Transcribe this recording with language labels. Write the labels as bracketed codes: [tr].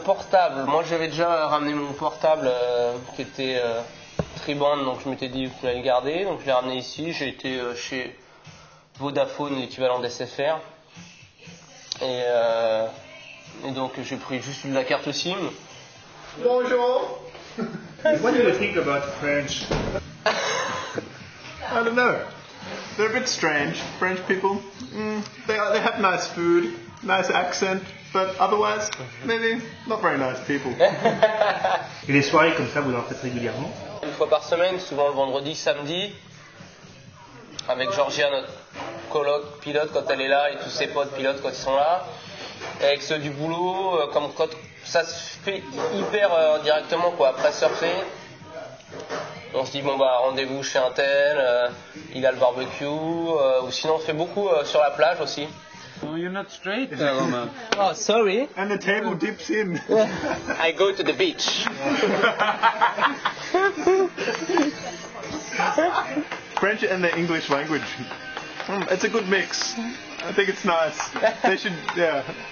[fr] Portable, moi j'avais déjà ramené mon portable qui était Triband, donc je m'étais dit que je voulais le garder, donc je l'ai ramené ici, j'ai été chez Vodafone, l'équivalent d'SFR, et donc j'ai pris juste la carte SIM. Bonjour. [en] What do you think about French? I don't know. They're a bit strange, French people. They have nice food, nice accent, but otherwise, maybe not very nice people. [fr] Et les soirées comme ça, vous en faites régulièrement? Une fois par semaine, souvent le vendredi, samedi, avec Georgia, notre coloc pilote quand elle est là, et tous ses potes pilotes quand ils sont là. Et avec ceux du boulot, comme quand ça se fait hyper directement quoi, après surfer. On se dit bon bah rendez-vous chez un tel, il a le barbecue, ou sinon on fait beaucoup sur la plage aussi. [en] Oh, you're not straight, Roman. Oh sorry. And the table dips in. I go to the beach. French and the English language. It's a good mix. I think it's nice. They should, yeah.